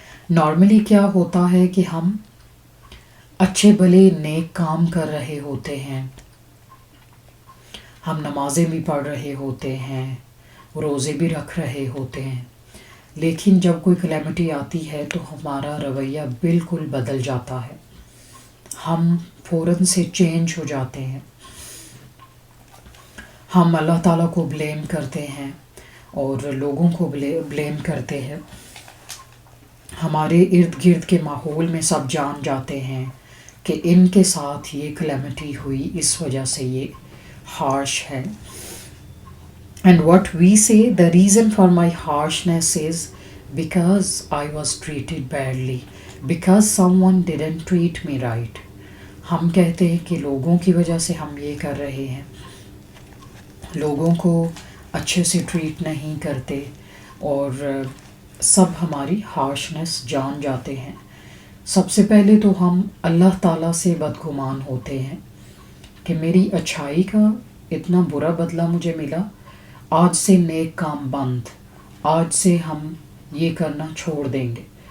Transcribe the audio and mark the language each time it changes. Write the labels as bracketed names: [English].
[Urdu] Normally کیا ہوتا ہے کہ ہم اچھے بھلے نیک کام کر رہے ہوتے ہیں، ہم نمازیں بھی پڑھ رہے ہوتے ہیں، روزے بھی رکھ رہے ہوتے ہیں، لیکن جب کوئی کلیمٹی آتی ہے تو ہمارا رویہ بالکل بدل جاتا ہے، ہم فوراً سے چینج ہو جاتے ہیں، ہم اللہ تعالیٰ کو بلیم کرتے ہیں، اور لوگوں کو بلیم کرتے ہیں. ہمارے ارد گرد کے ماحول میں سب جان جاتے ہیں کہ ان کے ساتھ یہ کلیمٹی ہوئی، اس وجہ سے یہ ہارش ہے. [English] And what we say, the reason for my harshness is because I was treated badly, because someone didn't treat me right. [Urdu] ہم کہتے ہیں کہ لوگوں کی وجہ سے ہم یہ کر رہے ہیں، لوگوں کو اچھے سے ٹریٹ نہیں کرتے، اور سب ہماری ہارشنس جان جاتے ہیں. سب سے پہلے تو ہم اللہ تعالیٰ سے بدگمان ہوتے ہیں کہ میری اچھائی کا اتنا برا بدلہ مجھے ملا، آج سے نیک کام بند، آج سے ہم یہ کرنا چھوڑ دیں گے.